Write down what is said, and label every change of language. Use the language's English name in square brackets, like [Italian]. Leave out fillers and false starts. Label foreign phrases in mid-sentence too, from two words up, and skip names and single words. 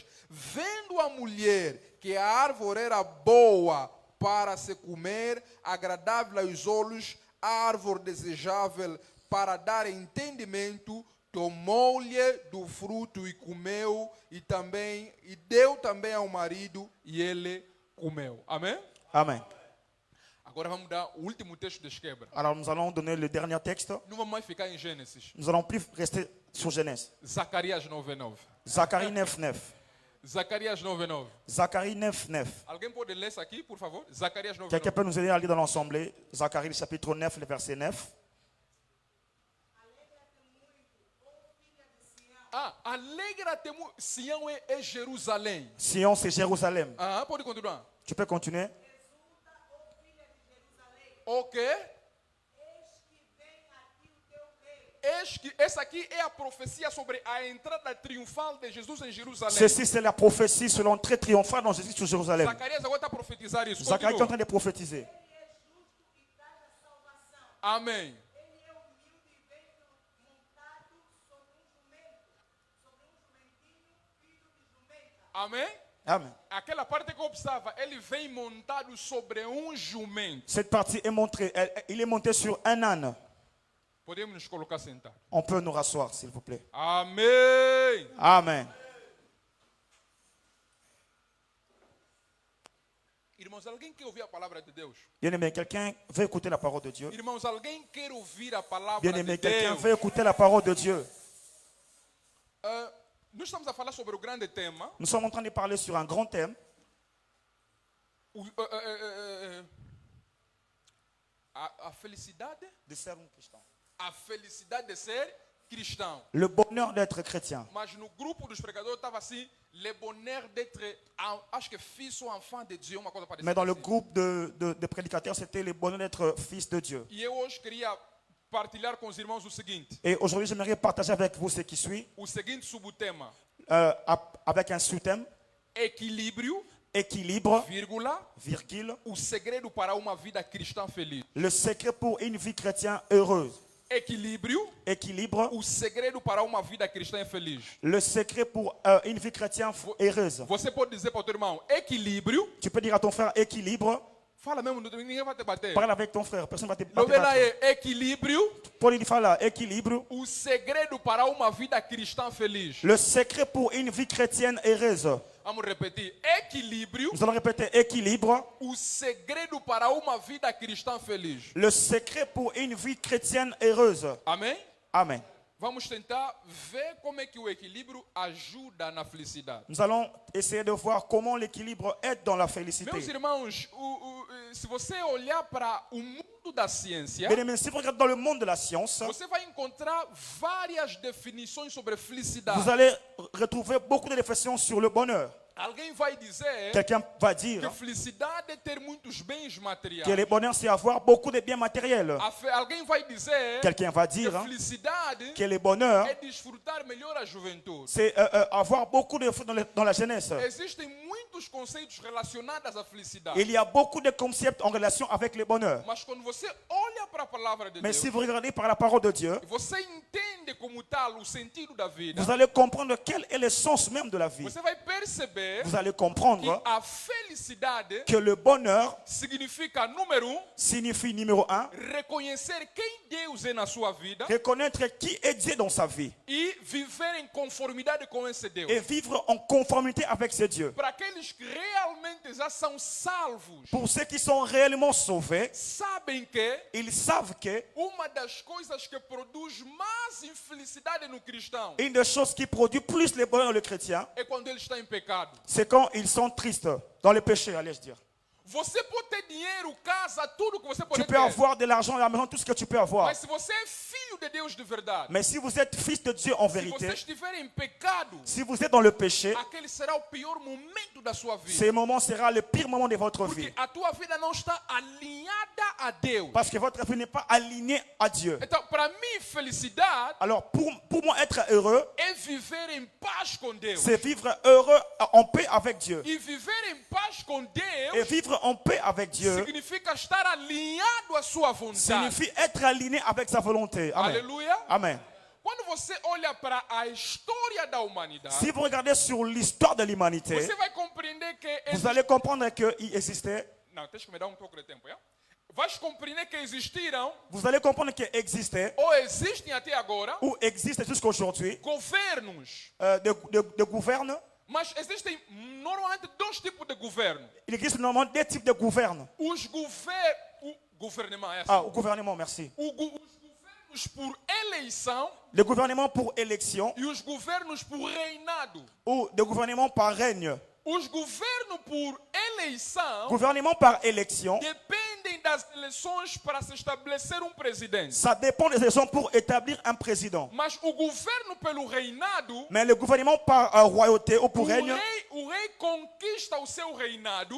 [Portuguese] Vendo a mulher que a árvore era boa para se comer, agradável aos olhos, árvore desejável para dar entendimento, tomou-lhe do fruto e comeu, e deu também ao marido, e ele comeu. Amém? [French] Amen. [Portuguese] Agora vamos dar o último texto de quebra. [French] Alors nous allons donner le dernier texte. [Portuguese] Não vamos mais ficar em Gênesis. [French] Nous allons plus rester sur Genèse. [Portuguese] Zacarias 9:9. [French] Zacharie 9.9. [Portuguese] Zacarias 9:9. [French] Zacharie 9.9. [Portuguese] Alguém pode ler isso aqui, por favor? Zacarias 9:9. [French] Quelqu'un peut nous aider à lire dans l'ensemble Zacharie chapitre 9, le verset 9. [Portuguese] Alegra-te, Sião é Jerusalém. [French] Sion, c'est Jérusalem. [Portuguese] Pode continuar. [French] Tu peux continuer? Ok. [Portuguese] Essa aqui é a profecia sobre a entrada triunfal de Jesus em Jerusalém. [French] Ceci, c'est la prophétie sur l'entrée triomphale dans Jésus sur Jérusalem. [Portuguese] Zacarias agora está a profetizar isso. [French] Zacharie est en [Portuguese] Continua. [French] train de prophétiser. [Portuguese] Amém. Amém? [French] Amen. [Portuguese] Aquela parte que eu observa, ele vem montado sobre jumento. [French] Cette partie est montrée. Il est monté sur un âne. [Portuguese] Podemos nos colocar sentados. [French] On peut nous rasseoir, s'il vous plaît. [Portuguese] Amém. [French] Amen. [Portuguese] Irmãos, alguém quer ouvir a palavra de Deus? [French] Bien-aimé, quelqu'un veut écouter la parole de Dieu. [Portuguese] Irmãos, alguém quer ouvir a palavra [French] Bien-aimé, [Portuguese] de [French] quelqu'un [Portuguese] Deus? [French] veut écouter la parole de Dieu. [Portuguese] Nós estamos a falar sobre o grande tema. [French] Nous sommes en train de parler sur un grand thème. [Portuguese] A felicidade, De ser cristão. a felicidade de ser cristão. [French] Le bonheur d'être chrétien. [Portuguese] Mas no grupo dos pregadores estava assim, [French] le bonheur d'être, [Portuguese] acho que [French] fils ou enfant de Dieu, [Portuguese] uma coisa parecida. [French] Mais dans le [Portuguese] assim. [French] groupe de prédicateurs, c'était le bonheur d'être fils de Dieu. [Portuguese] E eu hoje queria partilhar com os irmãos o seguinte [French] Et aujourd'hui, j'aimerais partager avec vous ce qui suit, [Portuguese] o seguinte subtema: [French] avec un sous-thème, [Portuguese] equilíbrio, [French] équilibre, [Portuguese] vírgula, [French] virgule, [Portuguese] o segredo para uma vida cristã feliz. [French] le secret pour une vie chrétienne heureuse. [Portuguese] Equilíbrio, [French] Équilibre, [Portuguese] o segredo para uma vida cristã feliz. [French] le secret pour une vie chrétienne heureuse. [Portuguese] Você pode dizer para o teu irmão, equilíbrio, [French] Tu peux dire à ton frère équilibre, [Portuguese] fala mesmo, ninguém vai te bater. [French] parle avec ton frère, personne ne va te [Portuguese] Novela [French] battre. [Portuguese] é equilíbrio, [French] Paul il dit là, équilibre, [Portuguese] o segredo para uma vida cristã feliz. [French] le secret pour une vie chrétienne heureuse. [Portuguese] Vamos repetir, equilíbrio, [French] Nous allons répéter équilibre, [Portuguese] o segredo para uma vida cristã feliz. [French] le secret pour une vie chrétienne heureuse. [Portuguese] Amém? [French] Amen. [Portuguese] Vamos tentar ver como é que o equilíbrio ajuda na felicidade. [French] Nous allons essayer de voir comment l'équilibre aide dans la félicité. [Portuguese] Meus irmãos, se você olhar para o mundo da ciência, [French] Bien aimé, si vous regardez dans le monde de la science, [Portuguese] você vai encontrar várias definições sobre felicidade. [French] vous allez retrouver beaucoup de définitions sur le bonheur. [Portuguese] Alguém vai dizer [French] Quelqu'un va [Portuguese] que [French] dire [Portuguese] felicidade é ter muitos bens [French] que [Portuguese] materiais. [French] le bonheur, c'est avoir beaucoup de biens matériels. [Portuguese] Alguém vai dizer [French] Quelqu'un va [Portuguese] que [French] dire [Portuguese] felicidade [French] que le bonheur, [Portuguese] é desfrutar melhor a juventude. [French] c'est avoir beaucoup de fruits dans la jeunesse. [Portuguese] Existem muitos conceitos relacionados à felicidade. [French] Il y a beaucoup de concepts en relation avec le bonheur. [Portuguese] Mas quando você olha para a palavra de [French] Mais [Portuguese] Deus, [French] si vous regardez par la parole de Dieu, [Portuguese] você entende como tal o sentido da vida, [French] vous allez comprendre quel est le sens même de la vie. [Portuguese] você vai perceber [French] Vous allez [Portuguese] que [French] comprendre [Portuguese] a felicidade [French] que le bonheur [Portuguese] significa, número um, [French] signifie, numéro un, [Portuguese] reconhecer quem Deus é na sua vida [French] reconnaître qui est Dieu dans sa vie [Portuguese] e viver em conformidade com esse Deus. [French] et vivre en conformité avec ce Dieu. [Portuguese] Para aqueles que realmente já são salvos, [French] Pour ceux qui sont réellement sauvés, [Portuguese] sabem que [French] ils savent que [Portuguese] uma das coisas que produz mais infelicidade no cristão [French] une des choses qui produit plus le bonheur le chrétien, [Portuguese] é quando ele está em pecado. [French] c'est quand ils sont tristes, dans le péché, allais-je dire. [Portuguese] Você pode ter dinheiro, casa, tudo que você pode [French] Tu peux [Portuguese] ter. [French] avoir de l'argent à la maison, tout ce que tu peux avoir. [Portuguese] Mas se você é filho de Deus de verdade, [French] Mais si vous êtes fils de Dieu en [Portuguese] se você [French] vérité, [Portuguese] estiver em pecado, [French] si vous êtes dans le péché, [Portuguese] aquele será o pior momento da sua vida. [French] ce moment sera le pire moment de votre [Portuguese] Porque [French] vie. [Portuguese] a tua vida não está alinhada a Deus. [French] Parce que votre vie n'est pas alignée à Dieu. [Portuguese] Então, para mim, felicidade [French] Alors, pour moi, être heureux, [Portuguese] é viver em paz com Deus. [French] c'est vivre heureux en paix avec Dieu. [Portuguese] E viver em paz com [French] Et [Portuguese] Deus [French] vivre en paix avec Dieu [Portuguese] significa estar alinhado à sua vontade. [French] signifie être aligné avec sa volonté. Amen. [Portuguese] Aleluia. [French] Amen. [Portuguese] Quando você olha para a história da humanidade, [French] Si vous regardez sur l'histoire de l'humanité, [Portuguese] você vai compreender que [French] vous allez comprendre qu'il existait, [Portuguese] Não, tens que me dar pouco de tempo, yeah? Vais compreender que existiram [French] vous allez comprendre qu'il existait [Portuguese] ou existem até agora [French] ou existe jusqu'à aujourd'hui [Portuguese] governos, [French] de gouvernes. [Portuguese] mas existem normalmente dois tipos de governo. [French] Il existe normalement deux types de gouvernes. [Portuguese] O governement é assim. [French] Ah, au gouvernement, merci. [Portuguese] Os governos por eleição [French] Le gouvernement pour élection [Portuguese] e os governos por reinado. [French] ou le gouvernement par règne. [Portuguese] Os governos por eleição [French] Gouvernement par élection, [Portuguese] dependem das eleições para se estabelecer presidente. [French] ça dépend des élections pour établir un président. [Portuguese] Mas o governo pelo reinado, [French] Mais le gouvernement par royauté ou pour règne, [Portuguese] o rei conquista o seu reinado